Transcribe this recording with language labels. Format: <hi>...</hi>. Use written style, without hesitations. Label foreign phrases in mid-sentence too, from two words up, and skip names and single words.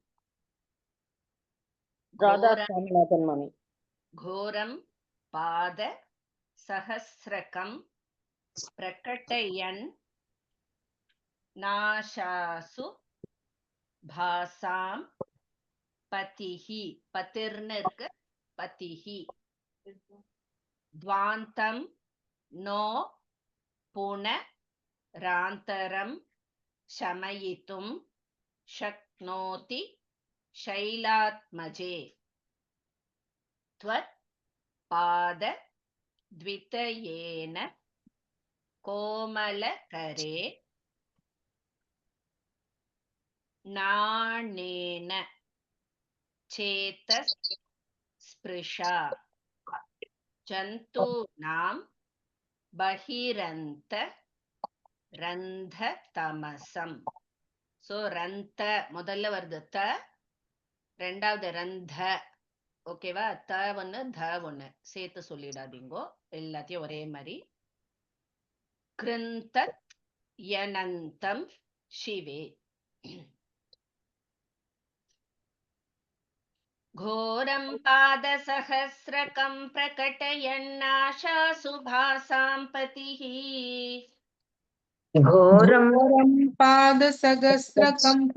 <sa>घोरं पाद सहस्रकं प्रकटयन् नाशासु भासां पतिः,</sa> <ta>பதிர்னு இருக்கு,</ta> <sa>पतिः ध्वान्तं नो पुनरान्तरं शमयितुं शक्नोति शैलात्मजे त्वत् पादद्वितयेन कोमलकरे नाणेन चेतस्पृशा जन्तूनां बहिरन्त रन्धतमसम्.</sa> <ta>சோ ரந்த முதல்ல வருது த, ரெண்டாவது ரந்த. ஓகேவா? த ஒண்ணு த ஒண்ணு சேர்த்து சொல்லிடாதீங்கோ, எல்லாத்தையும் ஒரே மாதிரி.</ta> <sa>कृन्तत् यनन्तं शिवे घोरं पादसहस्रकं प्रकटयन्नाशासु भासां पतिः. घोरं पादसहस्रकं</sa>